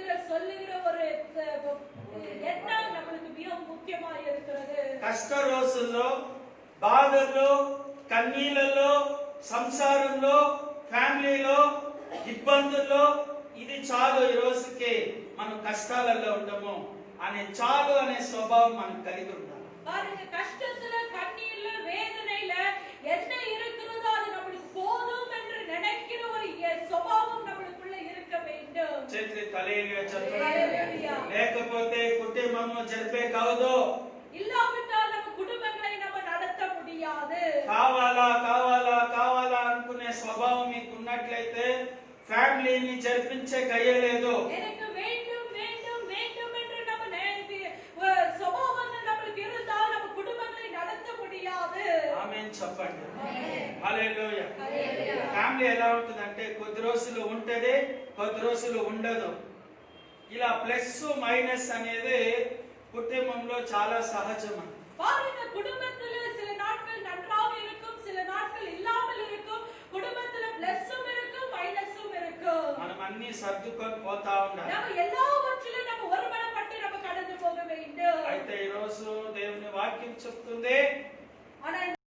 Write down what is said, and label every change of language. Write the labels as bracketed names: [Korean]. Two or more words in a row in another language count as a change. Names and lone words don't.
[Tamil] சொல்லுகிற ஒரு எண்ணம் நம்மளுக்கு மிகவும் முக்கியமாய் இருக்கிறது. [Telugu] కష్ట రోజుల్లో, బాధల్లో, కన్నీళ్ళలో, సంసారంలో, ఫ్యామిలీలో, ఇబ్బందుల్లో ఇది చాలు, ఈ రోజుకి మనం కష్టాలలో ఉండము అనే చాలు అనే స్వభావం మనం కలిగి ఉండాలి. [Tamil] பாருங்க, கஷ்டத்துல, கண்ணீர்ல, வேதனையில என்ன இருக்கிறதோ அது நம்மளுக்கு போதும் என்று நினைக்கிற ஒரு சுபாவம் நம்மளுக்குள்ள இருக்க வேண்டும். [Telugu] చేతులు హల్లెలూయా చెప్పండి. హల్లెలూయా. లేకపోతే కుటుంబంలో జరిపే కాదు. [Tamil] இல்லாவிட்டால் நம்ம குடும்பங்களை நம்ம நடத்த முடியாது. [Telugu] కావాలా కావాలా కావాలా అనుకునే స్వభావం మీకు ఉన్నట్లయితే ఫ్యామిలీని జరిపించే కయ్యలేదు. [Tamil] எனக்கு வேண்டும் வேண்டும் வேண்டும் என்று நம்ம சுபாவம் நம்மளுக்கு இருந்தால் நம்ம குடும்பங்களை நடத்த முடியாது. [Telugu] ఆమేన్ చెప్పండి. ఆమేన్. హల్లెలూయా. హల్లెలూయా. ఫ్యామిలీ ఎలా ఉంటుందంటే కొద్ది రోజులు ఉంటది, కొద్ది రోజులు ఉండదు. ఇలా [English] plus minus [Telugu] అనేది కుటుంబంలో చాలా సహజం. [Tamil] பாருங்க, குடும்பத்துல சில நாட்கள் நன்றாக இருக்கும், சில நாட்கள் இல்லாமல் இருக்கும். குடும்பத்துல பிளஸும் இருக்கும், மைனஸும் இருக்கும். [Telugu] మనం అన్ని సర్దుకొని పోతా ఉండాలి. [Tamil] நம்ம எல்லாவற்றிலும் நம்ம ஒருமனப்பட்டு நம்ம கடந்து போக வேண்டும். [Telugu] అయితే ఈ రోజు దేవుని వాక్యం చెప్తుంది, [Tamil] ஆனா